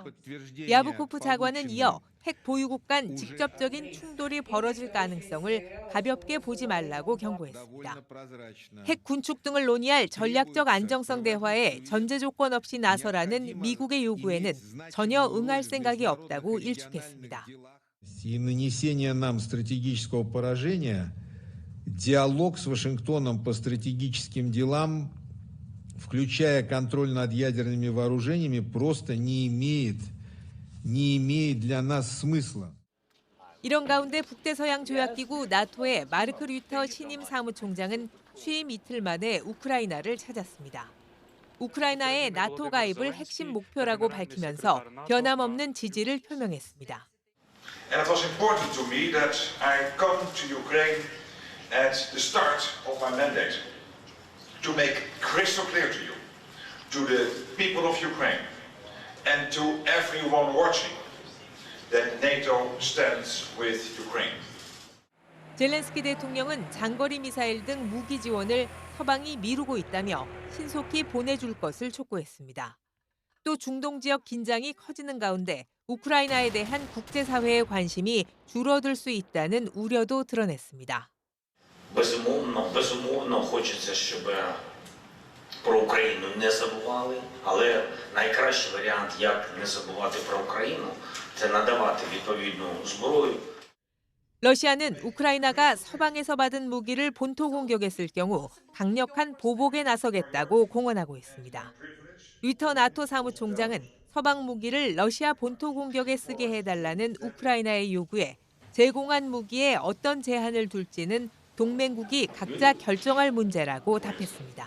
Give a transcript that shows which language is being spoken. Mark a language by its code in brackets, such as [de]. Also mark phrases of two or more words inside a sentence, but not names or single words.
[ko] 야부코프 차관은 이어 핵 보유국 간 직접적인 충돌이 벌어질 가능성을 가볍게 보지 말라고 경고했습니다. 핵 군축 등을 논의할 전략적 안정성 대화에 전제 조건 없이 나서라는 미국의 요구에는 전혀 응할 생각이 없다고 일축했습니다. [ru] И нанесение нам стратегического поражения, диалог с Вашингтоном по стратегическим делам, включая контроль над ядерными вооружениями, просто не имеет не имеет для нас смысла. [ko] 이런 가운데 북대서양 조약기구 나토의 마르크 류터 신임 사무총장은 취임 이틀 만에 우크라이나를 찾았습니다. 우크라이나의 나토 가입을 핵심 목표라고 밝히면서 변함없는 지지를 표명했습니다. [en] And it was important to me that I come to Ukraine at the start of my mandate to make crystal clear to you, to the people of Ukraine, and to everyone watching, that NATO stands with Ukraine. [ko] 젤렌스키 대통령은 장거리 미사일 등 무기 지원을 서방이 미루고 있다며 신속히 보내줄 것을 촉구했습니다. 또 중동 지역 긴장이 커지는 가운데 우크라이나에 대한 국제사회의 관심이 줄어들 수 있다는 우려도 드러냈습니다. [uk] Безумовно, хочеться, щоб про Україну не забували, але найкращий варіант, як не забувати про Україну, це надавати відповідну зброю. [ko] 러시아는 우크라이나가 서방에서 받은 무기를 본토 공격에 쓸 경우 강력한 보복에 나서겠다고 공언하고 있습니다. 류터 나토 사무총장은 서방 무기를 러시아 본토 공격에 쓰게 해달라는 우크라이나의 요구에 제공한 무기에 어떤 제한을 둘지는 동맹국이 각자 결정할 문제라고 답했습니다.